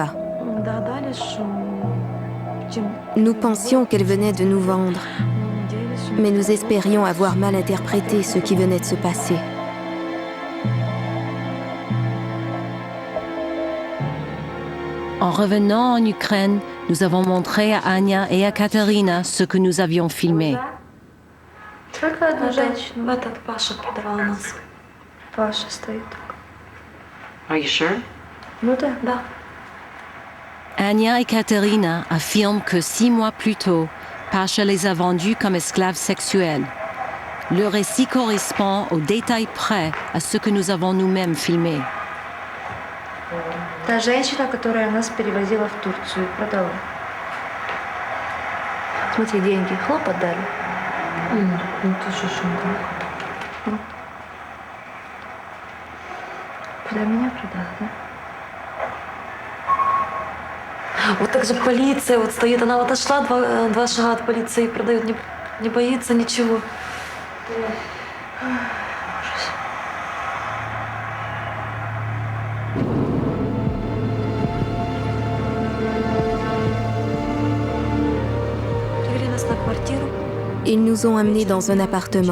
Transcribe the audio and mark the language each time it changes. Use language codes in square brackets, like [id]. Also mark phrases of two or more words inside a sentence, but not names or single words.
[fr] » Nous pensions qu'elle venait de nous vendre. Mais nous espérions avoir mal interprété ce qui venait de se passer. En revenant en Ukraine, nous avons montré à Anya et à Katerina ce que nous avions filmé. [en] Are you sure? [fr] Anya et Katerina affirment que 6 mois plus tôt, Pasha les a vendus comme esclaves sexuels. Le récit correspond au détail près à ce que nous avons nous-mêmes filmé. [ru] Та женщина, которая нас перевозила в Турцию, продала. Смотри, деньги хлоп отдали. Ну ты же шумка. Куда меня продала, да? Вот так же полиция вот стоит, она вот отошла два шага от полиции и продает, не боится ничего. [fr] Ils nous ont amenés dans un appartement.